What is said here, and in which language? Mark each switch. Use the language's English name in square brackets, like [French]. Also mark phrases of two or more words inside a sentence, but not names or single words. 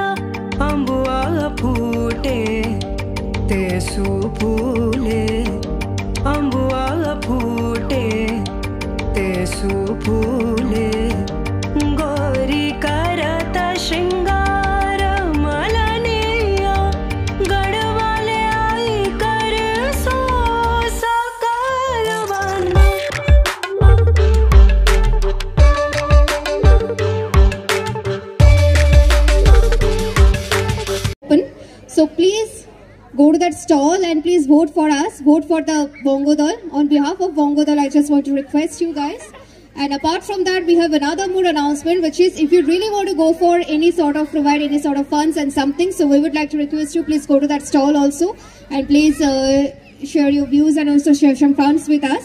[Bundeli] अम्बुआ फूटे तेसु फूले अम्बुआ फूटे तेसु फूले गौरी करत श्रृंगार मलनिया गढ़वाले आई कर सो सकल बना [English] open. So please go to that stall and please vote for us. Vote for the Bongo Dal. On behalf of Bongo Dal, I just want to request you guys. And apart from that, we have another more announcement, which is if you really want to go for any sort of provide any sort of funds and something, so we would like to request you please go to that stall also and please share your views and also share some funds with us.